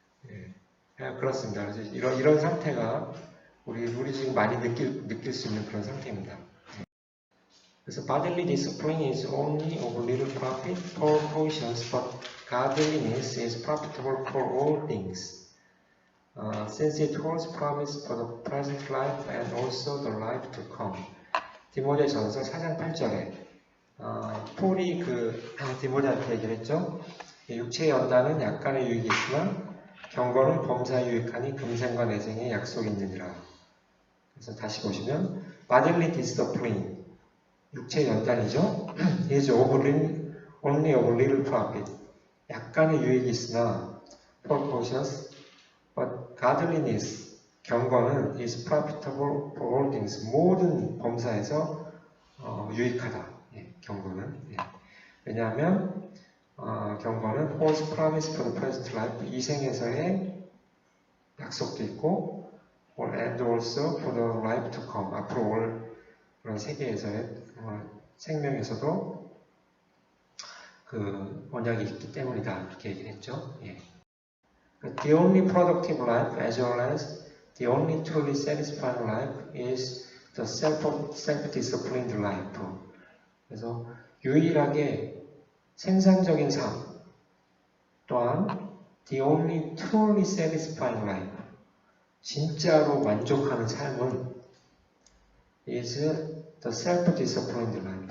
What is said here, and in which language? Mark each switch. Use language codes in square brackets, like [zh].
[ko] 예. 그렇습니다. 그래서 이런 상태가 우리 지금 많이 느낄 수 있는 그런 상태입니다. [en] 그래서 bodily discipline is only of little profit for conscience, but godliness is profitable for all things, since it holds promise for the present life and also the life to come. [ko] 디모데전서 4장 8절에 폴이 디모데한테 얘기를 했죠. 육체의 연단은 약간의 유익이 있으나 경건은 범사에 유익하니 금생과 내생에 약속이 있느니라. 그래서 다시 보시면 [en] bodily discipline, [ko] 육체의 연단이죠. [en] is only of little profit, [ko] 약간의 유익이 있으나 [en] for conscience, but godliness, [ko] 경건은 [en] is profitable for all things, [ko] 모든 범사에서 유익하다. 경건은. 왜냐하면 경건은 [en] holds promise for the present life, [ko] 이 생에서의 약속도 있고, [en] and also for the life to come, [ko] 앞으로 올 그런 세계에서의 생명에서도 그 언약이 있기 때문이다. 이렇게 얘기를 했죠. [en] The only productive life as well as the only truly satisfying life is the self-disciplined life. [ko] 그래서 유일하게 생산적인 삶 또한 [en] the only truly satisfying life, [ko] 진짜로 만족하는 삶은 [en] is the self-disciplined life.